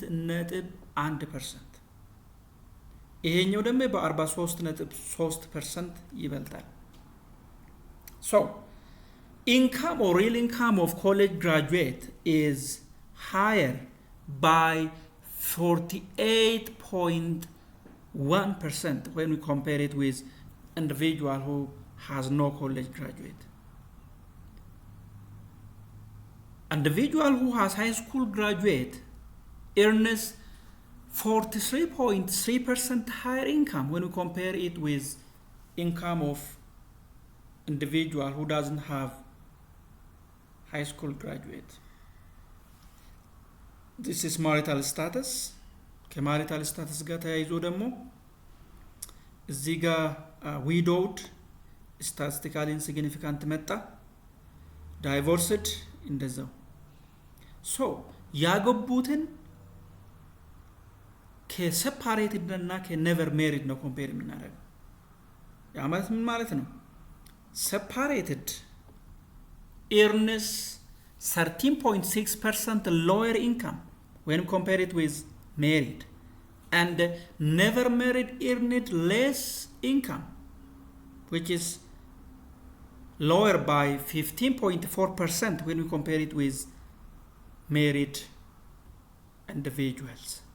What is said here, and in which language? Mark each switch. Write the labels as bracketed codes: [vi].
[am] በ48.1%። ይሄኛው ደግሞ በ43.3% ይበልጣል። [en] ሶ ኢንካም ኦር ሪል ኢንካም ኦፍ ኮሌጅ ግራጁዌት ኢዝ ሃየር ባይ 48.1% when we compare it with individual who has no college graduate. Individual who has high school graduate earns 43.3% higher income when we compare it with income of individual who doesn't have high school graduate. This is marital status. [am] ከማሪታል ስታተስ ጋር ተያይዞ ደግሞ እዚህ ጋር ዊዶውድ ስታቲስቲካሊ ኢንሲግኒፊካንት መጣ፣ ዳይቮርስድ እንደዛው። ሶ ያገቡትን ከሴፓሬትድ እና ከኔቨር ሜሪድ ነው ኮምፔር የምናደርገው። ያ ማለት ምን ማለት ነው? [en] ሴፓሬትድ earns 13.6% lower income when compared it with married, and never married earned less income, which is lower by 15.4% when we compare it with married individuals.